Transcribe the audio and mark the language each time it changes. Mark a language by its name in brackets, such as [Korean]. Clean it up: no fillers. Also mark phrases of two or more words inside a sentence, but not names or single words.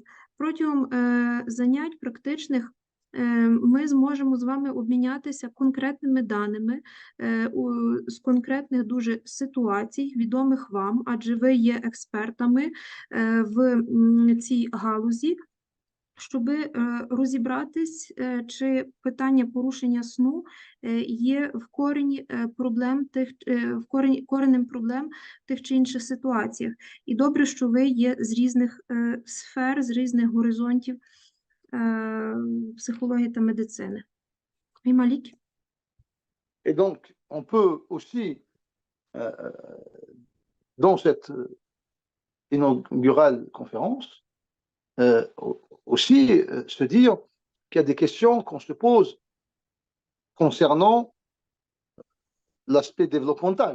[Ukrainian] Протягом занять практичних ми зможемо з вами обмінятися конкретними даними з конкретних дуже ситуацій, відомих вам, адже ви є експертами в цій галузі, щоб розібратись, чи питання порушення сну є в корені проблем коренем проблем в тих чи інших ситуаціях. І добре, що ви є з різних сфер, з різних горизонтів [French] psychologie et médecine. Oui, Malik. Et donc, on peut aussi, dans cette inaugurale conférence, aussi se dire qu'il y a des questions qu'on se pose concernant l'aspect développemental.